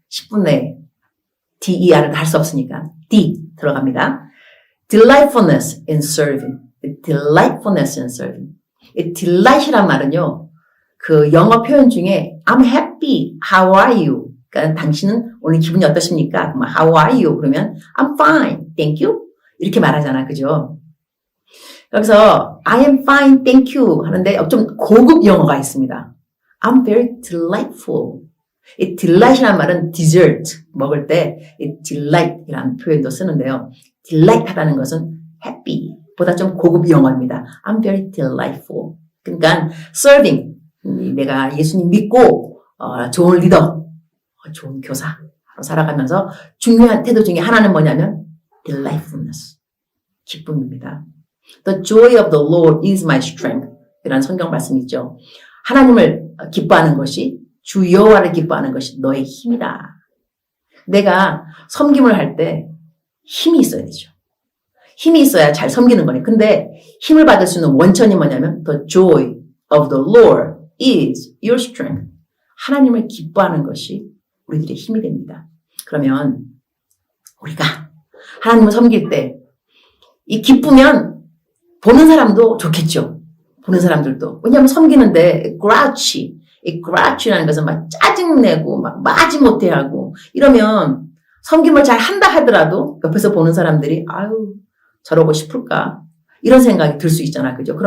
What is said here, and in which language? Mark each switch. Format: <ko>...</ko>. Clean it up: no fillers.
<ko>10분 내에 D-E-R을 할 수 없으니까 D 들어갑니다.</ko> <en>Delightfulness in serving. Delightfulness in serving.</en> <ko>이 delight이란 말은요, 그 영어 표현 중에</ko> <en>I'm happy, how are you?</en> <ko>그러니까 당신은 오늘 기분이 어떠십니까?</ko> <en>How are you? 그러면 I'm fine, thank you?</en> <ko>이렇게 말하잖아, 그죠? 여기서</ko> <en>I am fine, thank you</en> <ko>하는데 좀 고급 영어가 있습니다.</ko> <en>I'm very delightful.</en> <ko>이 delight이라는 말은 dessert, 먹을 때 이 delight이라는 표현도 쓰는데요. delight 하다는 것은 happy 보다 좀 고급 영어입니다.</ko> <en>I'm very delightful.</en> <ko>그러니까 serving, 내가 예수님 믿고 좋은 리더, 좋은 교사로 살아가면서 중요한 태도 중에 하나는 뭐냐면 delightfulness, 기쁨입니다.</ko> <en>The joy of the Lord is my strength.</en> <ko>이라는 성경 말씀이 있죠. 하나님을 기뻐하는 것이, 주 여호와를 기뻐하는 것이 너의 힘이다. 내가 섬김을 할 때 힘이 있어야 되죠. 힘이 있어야 잘 섬기는 거네. 근데 힘을 받을 수 있는 원천이 뭐냐면</ko> <en>the joy of the Lord is your strength.</en> <ko>하나님을 기뻐하는 것이 우리들의 힘이 됩니다. 그러면 우리가 하나님을 섬길 때 이 기쁘면 보는 사람도 좋겠죠. 보는 사람들도. 왜냐하면 섬기는데 이 grouchy라는 것은 막 짜증내고 막 마지 못해 하고 이러면 섬김을 잘 한다 하더라도 옆에서 보는 사람들이 아유 저러고 싶을까 이런 생각이 들 수 있잖아. 그죠?</ko>